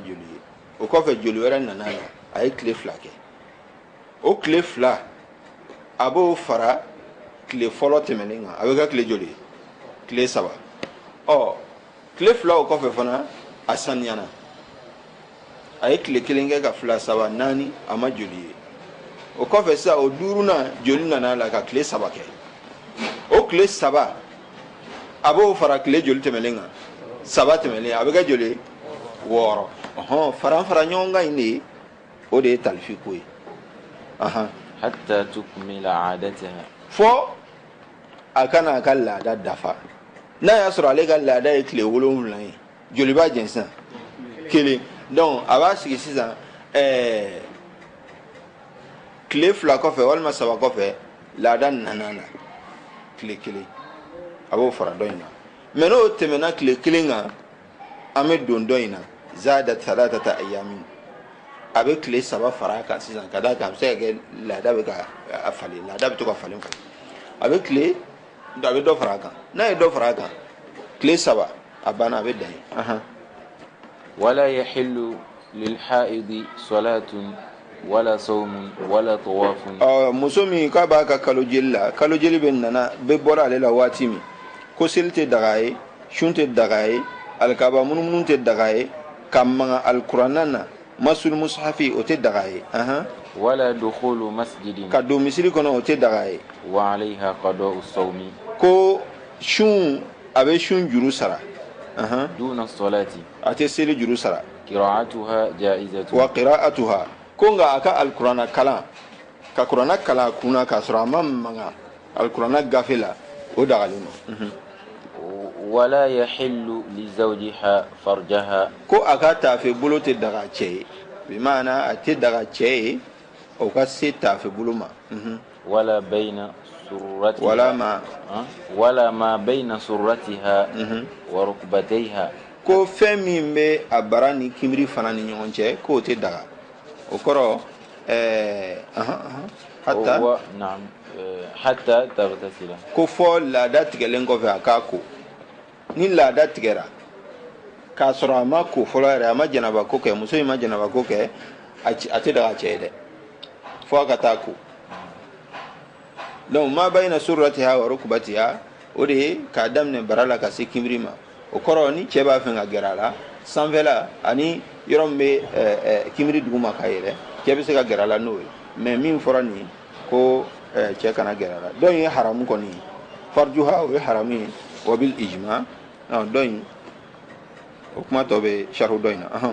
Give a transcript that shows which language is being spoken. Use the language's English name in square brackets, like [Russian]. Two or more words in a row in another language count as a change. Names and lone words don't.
[Bambara] joli ye o kɔfɛ joli wɛrɛ nana la a ye tile 2 kɛ o tile 2 a b'o fara tile fɔlɔ tɛmɛnen kan a bɛ kɛ tile joli ye tile 3 tile 2 o kɔfɛ fana a saniyana a ye tile 1 kɛ ka 2 3 4 a ma joli ye o kɔfɛ sisan o 5nan joli nana la ka tile 3 kɛ o tile 3 a b'o fara tile joli tɛmɛnen kan 3 tɛmɛnen a bɛ kɛ joli 6 fara ɲɔgɔn kan in o de ye talifi ko ye [Arabic] حتى تكمل عادتها [Bambara] fo a kana a ka laada dafa n'a y'a sɔrɔ ale ka laada ye tile 7 ye joli b'a jɛn sisan 1 donc a b'a sigi sisan tile 2 kɔfɛ walima 3 kɔfɛ laada nana na tile 1 a b'o fara dɔ in na mais n'o tɛmɛna tile 1 kan an bɛ don dɔ in na zada 3 ayamin a bɛ tile 3 fara kan sisan ka d'a kan a bɛ se ka kɛ laada bɛ ka falen laada bɛ to ka falen a bɛ tile a bɛ dɔ fara a kan n'a ye dɔ fara a kan tile 3 a banna a bɛ dan ye [Arabic] ولا يحل للحائض صلاة ولا صوم ولا طواف [Bambara] muso min k'a b'a ka kalo jeli la kalo jeli bɛ nana bɛ bɔra ale la waati min ko seli tɛ daga ye sun tɛ daga ye alikaba munumunu tɛ daga ye ka maga alikuranna na [Arabic] مس المصحف [Bambara] o tɛ daga ye [Arabic] ولا دخول مسجد [Bambara] ka don misiri kɔnɔ o tɛ daga ye [Arabic] وعليها قضاء الصوم [Bambara] ko sun a bɛ sun juru sara [Arabic] دون الصلاة [Bambara] a tɛ seli juru sara [Arabic] قراءتها جائزة وقراءتها [Bambara] ko nka a ka alikuranna kalan ka kuranna kalan a kunna k'a sɔrɔ a ma maga alikuranna gafe la o dagalen don [Arabic] ولا يحل لزوجها فرجها [Bambara] ko a ka taafe bolo tɛ daga cɛ ye bi maana a tɛ daga cɛ ye o ka se taafe bolo ma [Arabic] ولا بين سرتها [Bambara] wala ma [Arabic] ما بين سرتها وركبتيها [Bambara] ko fɛn min bɛ a bara ni kinbiri fana ni ɲɔgɔn cɛ k'o tɛ daga o kɔrɔ hatta [Arabic] نعم حتى تغتسل [Bambara] ko fɔ laada tigɛlen kɔfɛ a k'a ko ni laada tigɛra k'a sɔrɔ a ma ko fɔlɔ yɛrɛ a ma janaba ko kɛ muso in ma janaba ko kɛ a tɛ daga cɛ ye dɛ fo a ka taa ko donc [Arabic] ما بين سرتها وركبتيها [Bambara] o de ye k'a daminɛ bara la ka se kinbiri ma o kɔrɔ ni cɛ b'a fɛ ka gɛrɛ a la sanfɛla ani yɔrɔ min bɛ kinbiri duguma ka yɛlɛ cɛ bɛ se ka gɛrɛ a la n'o ye mais min fɔra nin ko cɛ kana gɛrɛ a la dɔn in ye haramu kɔni ye farjuha o ye haramu ye [Arabic] وبالإجماع [Bambara] dɔn in o kuma tɔ bɛ sharhu dɔn in na